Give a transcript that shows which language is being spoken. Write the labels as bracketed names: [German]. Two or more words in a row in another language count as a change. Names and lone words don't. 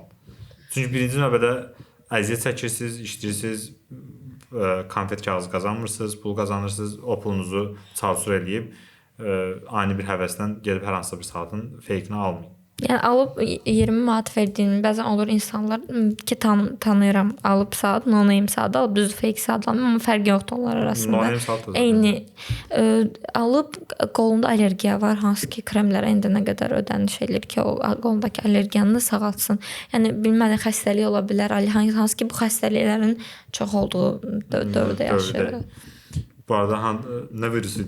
[Azerbaijani] Çünki birinci növbədə əziyyət çəkirsiniz, işləyirsiniz, konfet kağızı qazanmırsınız, pul qazanırsınız, o pulunuzu çarçur eləyib ani bir həvəsdən gedib hər hansısa bir saatın fake-ni almayın. Yəni alıb 20 manat verdiyim bəzən olur insanlar ki tanıyıram, alıb saat, no-name saat alıb düz fake saat alıb, amma fərqi yoxdur onlar arasında. No-name saat da eyni alıb qolunda allergiya var, hansı ki kremlərə indi nə qədər ödəniş edilir ki, o qolundakı allergiyanı sağaltsın. Yəni bilmədən xəstəlik ola bilər, hansı ki bu xəstəliklərin çox olduğu dövrdə yaşayırıq. Bu arada nə virusuydu?